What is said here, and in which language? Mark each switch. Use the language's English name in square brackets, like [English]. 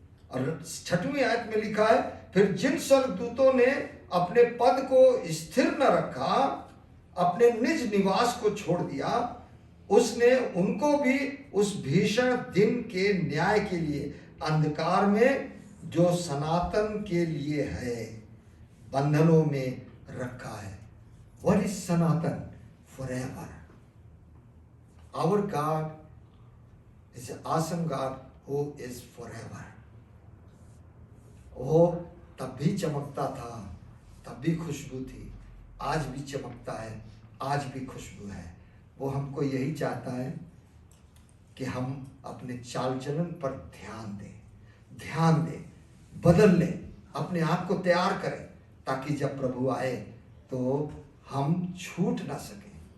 [Hindi] और 6वीं आयत में लिखा है, फिर जिन स्वर्गदूतों ने अपने पद को स्थिर न रखा, अपने निज निवास को छोड़ दिया, उसने उनको भी उस भीषण दिन के न्याय के लिए अंधकार में जो सनातन के लिए है बंधनों में रखा है। [English] What is Sanatan? Forever. Our God is an awesome God who is forever. [Hindi] वो तब भी चमकता था, तब भी खुशबू थी, आज भी चमकता है, आज भी खुशबू है। वो हमको यही चाहता है कि हम अपने चाल चलन पर ध्यान दें, बदल लें, अपने आप को तैयार करें, ताकि जब प्रभु आए तो हम छूट ना सकें।